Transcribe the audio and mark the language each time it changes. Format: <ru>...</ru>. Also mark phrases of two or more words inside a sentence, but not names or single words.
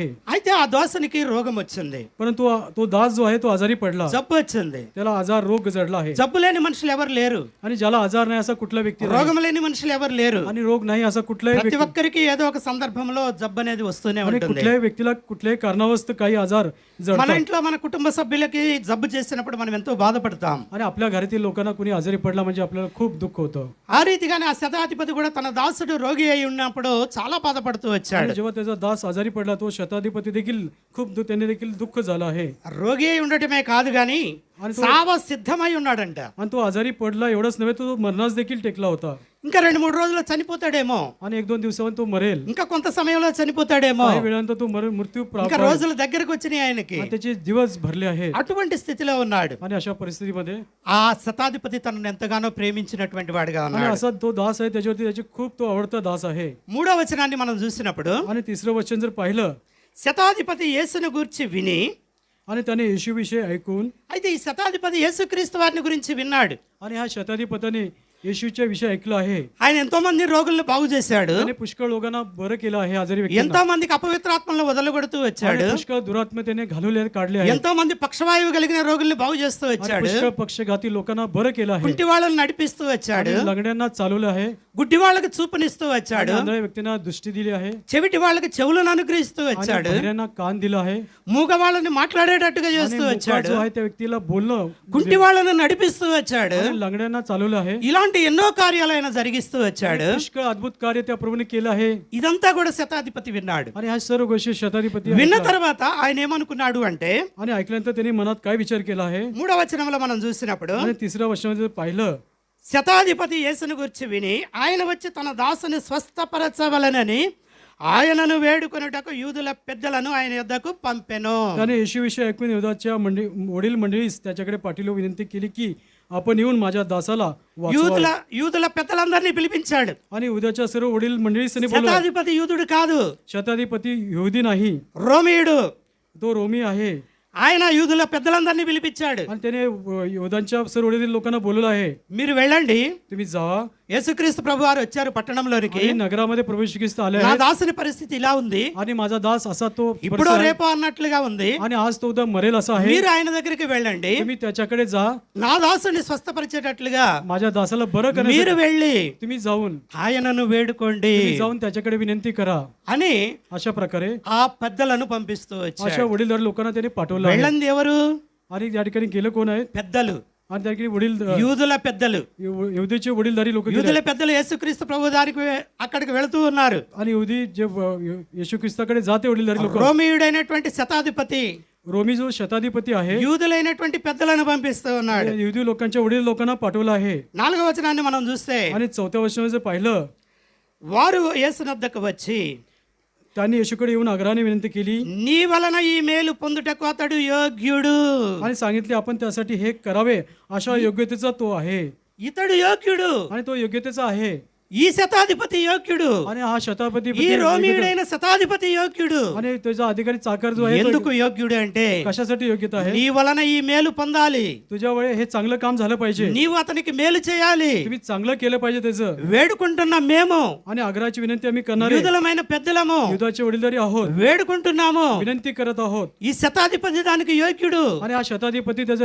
<te>అయితే ఆ దాసునికి రోగం వచ్చింది.</te> <mr>परंतु तो दास जो आहे तो आजारी पडला.</mr> <te>జబ్బు వచ్చింది.</te> <mr>त्याला रोग जडला आहे.</mr> <te>జబ్బు లేని మనుషులు ఎవరు లేరు.</te> <mr>आणि ज्याला आजार नाही असा कुठला व्यक्ती नाही.</mr> <te>రోగం లేని మనుషులు ఎవరు లేరు.</te> <mr>आणि रोग नाही असा कुठलाही</mr> <te>ప్రతి</te> <mr>व्यक्ती.</mr> <te>ఒక్కరికి ఏదో ఒక సందర్భంలో జబ్బు అనేది వస్తూనే</te> <mr>आणि</mr> <te>ఉంటుంది.</te> <mr>कुठल्याही व्यक्तीला कुठल्याही कारणावस्त काही आजार</mr> <te>మన</te> <mr>जडतात.</mr> <te>ఇంట్లో మన కుటుంబ సభ్యులకి జబ్బు చేసినప్పుడు మనం ఎంతో బాధపడతాం.</te> <mr>आणि आपल्या घरातील लोकांना कुणी आजारी पडला म्हणजे आपल्याला खूप दुःख होतं.</mr> <te>ఆ రీతిగానే ఆ శతాధిపతి కూడా తన దాసుడు రోగి అయి ఉన్నప్పుడు చాలా బాధపడుతూ వచ్చాడు.</te> <mr>आणि जेव्हा त्याचा दास आजारी पडला तो शताधिपती देखील त्यांनी देखील दुःख झालं आहे.</mr> <te>రోగి అయి ఉండటమే కాదు గాని</te> <mr>आणि</mr> <te>సావ సిద్ధమై ఉన్నాడంట.</te> <mr>आणि तो आजारी पडला एवढंच नव्हे तो मरणास देखील टेकला होता.</mr> <te>ఇంకా 2-3 రోజుల్లో చనిపోతాడేమో.</te> <mr>आणि 1-2 दिवसांनी तो मरेल.</mr> <te>ఇంకా కొంత సమయంలో చనిపోతాడేమో.</te> <mr>काही वेळानंतर तो मृत्यू</mr> <te>ఇంకా</te> <mr>प्राप्त.</mr> <te>రోజులు దగ్గరకు వచ్చినాయి ఆయనకి.</te> <mr>आणि त्याचे दिवस भरले आहेत.</mr> <te>అటువంటి స్థితిలో ఉన్నాడు.</te> <mr>आणि अशा परिस्थितीमध्ये</mr> <te>ఆ శతాధిపతి తనను ఎంతగానో ప్రేమించినటువంటి వాడిగా</te> <mr>आणि</mr> <te>ఉన్నాడు.</te> <mr>असा तो दास आहे त्याच्यावरती त्याची खूप तो आवडता दास आहे.</mr> <te>3వ వచనాన్ని మనం చూసినప్పుడు</te> <mr>आणि 3रं वचन जर पाहिलं</mr> <te>శతాధిపతి యేసును గురించి విని,</te> <mr>आणि त्याने येशूविषयी ऐकून,</mr> <te>అయితే ఈ శతాధిపతి యేసుక్రీస్తు వారిని గురించి విన్నాడు.</te> <mr>आणि ह्या शताधिपतीने येशूच्या विषयी ऐकलं आहे.</mr> <te>ఆయన ఎంతో మంది రోగులను బాగు చేశాడు.</te> <mr>त्याने पुष्कळ लोकांना बरं केलं आहे आजारी व्यक्तींना.</mr> <te>ఎంతో మందికి అపవిత్రాత్మలను వదలగొడుతూ వచ్చాడు.</te> <mr>आणि पुष्कळ दुरात्म त्याने घालवले काढले आहेत.</mr> <te>ఎంతో మంది పక్షవాయువు కలిగిన రోగుల్ని బాగు చేస్తూ</te> <mr>आणि</mr> <te>వచ్చాడు.</te> <mr>पुष्कळ पक्षघाती लोकांना बरं केलं आहे.</mr> <te>కుంటి వాళ్ళని నడిపిస్తూ వచ్చాడు.</te> <mr>आणि लंगड्यांना चालवलं आहे.</mr> <te>గుడ్డి వాళ్ళకి చూపునిస్తూ వచ్చాడు.</te> <mr>आणि आंधळ्या व्यक्तींना दृष्टी दिली आहे.</mr> <te>చెవిటి వాళ్ళకి చెవులను అనుగ్రహిస్తూ</te> <mr>आणि</mr> <te>వచ్చాడు.</te> <mr>बहिऱ्यांना कान दिलं आहे.</mr> <te>మూగ వాళ్ళని మాట్లాడేటట్టుగా</te> <mr>आणि</mr> <te>చేస్తూ</te> <mr>मुका</mr> <te>వచ్చాడు.</te> <mr>जो आहे त्या व्यक्तीला बोलणं,</mr> <te>కుంటి వాళ్ళని నడిపిస్తూ వచ్చాడు.</te> <mr>आणि लंगड्यांना चालवलं आहे.</mr> <te>ఇలాంటి ఎన్నో కార్యాలు ఆయన జరిగిస్తూ వచ్చాడు.</te> <mr>पुष्कळ अद्भुत कार्य त्या प्रभूने केलं आहे.</mr> <te>ఇదంతా కూడా శతాధిపతి విన్నాడు.</te> <mr>आणि ह्या सर्व गोष्टी शताधिपती</mr> <te>విన్న</te> <mr>ऐकला.</mr> <te>తర్వాత ఆయన ఏమనుకున్నాడు అంటే,</te> <mr>आणि ऐकल्यानंतर त्यांनी मनात काय विचार केला आहे.</mr> <te>3వ వచనంలో మనం చూసినప్పుడు</te> <mr>आणि 3ऱ्या वचनामध्ये पाहिलं</mr> <te>శతాధిపతి యేసును గురించి విని ఆయన వచ్చి తన దాసుని స్వస్థపరచవలనని ఆయనను వేడుకొనుటకు యూదుల పెద్దలను ఆయన యొద్దకు పంపెను.</te> <mr>त्याने येशूविषयी ऐकून युदाच्या वडील मंडळीस त्याच्याकडे पाठीलो विनंती केली की आपण येऊन माझ्या दासाला वाचवा.</mr> <te>యూదుల పెద్దలందరినీ పిలిపించాడు.</te> <mr>आणि उद्याच्या सर्व वडील मंडळीस त्यांनी बोलवलं.</mr> <te>శతాధిపతి యూదుడు కాదు,</te> <mr>शताधिपती यहुदी नाही,</mr> <te>రోమియుడు.</te> <mr>तो रोमी आहे.</mr> <te>ఆయన యూదుల పెద్దలందరినీ పిలిపించాడు.</te> <mr>आणि त्याने युदांच्या सर्व वडील लोकांना बोलवलं आहे.</mr> <te>మీరు వెళ్ళండి,</te> <mr>तुम्ही जावा</mr> <te>యేసుక్రీస్తు ప్రభు వారు వచ్చారు పట్టణంలోనికి.</te> <mr>आणि नगरामध्ये प्रवेश ख्रिस्त आले</mr> <te>నా</te> <mr>आहेत</mr> <te>దాసుని పరిస్థితి ఇలా ఉంది,</te> <mr>आणि माझा दास असा तो</mr> <te>ఇప్పుడు</te> <mr>परिस्थिती आहे.</mr> <te>రేపు అన్నట్లుగా ఉంది,</te> <mr>आणि आज तो उद्या मरेल असा आहे.</mr> <te>మీరు ఆయన దగ్గరికి వెళ్ళండి,</te> <mr>तुम्ही त्याच्याकडे जा,</mr> <te>నా దాసుని స్వస్థపరిచేటట్లుగా</te> <mr>माझ्या दासाला बरं</mr> <te>మీరు</te> <mr>करण्यासाठी</mr> <te>వెళ్ళి</te> <mr>तुम्ही जाऊन</mr> <te>ఆయనను వేడుకోండి</te> <mr>तुम्ही जाऊन त्याच्याकडे विनंती करा.</mr> <te>అని</te> <mr>अशा प्रकारे</mr> <te>ఆ పెద్దలను పంపిస్తూ వచ్చాడు.</te> <mr>अशा वडीलधारी लोकांना त्यांनी पाठवलं आहे.</mr> <te>వెళ్ళంది ఎవరు?</te> <mr>आणि या ठिकाणी गेलं कोण आहेत?</mr> <te>పెద్దలు,</te> <mr>आणि त्या ठिकाणी वडील</mr> <te>యూదుల పెద్దలు.</te> <mr>यहुदीचे वडीलधारी लोक गेले.</mr> <te>యూదుల పెద్దలు యేసుక్రీస్తు ప్రభు దారికి అక్కడికి వెళుతూ ఉన్నారు.</te> <mr>आणि यहुदी जे येशू ख्रिस्ताकडे जाते वडीलधारी लोक.</mr> <te>రోమియుడైనటువంటి శతాధిపతి</te> <mr>रोमी जो शताधिपती आहे</mr> <te>యూదులైనటువంటి పెద్దలను పంపిస్తూ ఉన్నాడు.</te> <mr>यहुदी लोकांच्या वडील लोकांना पाठवलं आहे.</mr> <te>4వ వచనాన్ని మనం చూస్తే,</te> <mr>आणि 4थ्या वचनामध्ये जर पाहिलं,</mr> <te>వారు యేసునద్దకు వచ్చి</te> <mr>त्यांनी येशूकडे येऊन आग्रहाने विनंती केली</mr> <te>నీ వలన ఈ మేలు పొందుటకు అతడు యోగ్యుడు.</te> <mr>आणि सांगितले आपण त्यासाठी हे करावे अशा योग्यतेचा तो आहे.</mr> <te>ఇతడు యోగ్యుడు,</te> <mr>आणि तो योग्यतेचा आहे.</mr> <te>ఈ శతాధిపతి యోగ్యుడు,</te> <mr>आणि हा शतापती</mr> <te>ఈ రోమియుడైన శతాధిపతి యోగ్యుడు.</te> <mr>आणि त्याचा अधिकारी चाकर जो आहे तो</mr> <te>ఎందుకు యోగ్యుడు అంటే,</te> <mr>कशासाठी योग्यता आहे?</mr> <te>నీ వలన ఈ మేలు పొందాలి,</te> <mr>तुझ्या वेळे हे चांगलं काम झालं पाहिजे.</mr> <te>నీవు అతనికి మేలు చేయాలి.</te> <mr>तुम्ही चांगलं केलं पाहिजे त्याचं.</mr> <te>వేడుకుంటున్న మేము</te> <mr>आणि आग्रहाची विनंती आम्ही करणार</mr> <te>యూదులమైన పెద్దలము</te> <mr>युद्धाचे वडीलधारी आहोत,</mr> <te>వేడుకుంటున్నాము,</te> <mr>विनंती करत आहोत.</mr> <te>ఈ శతాధిపతి దానికి యోగ్యుడు,</te> <mr>आणि हा शताधिपती त्याचा</mr>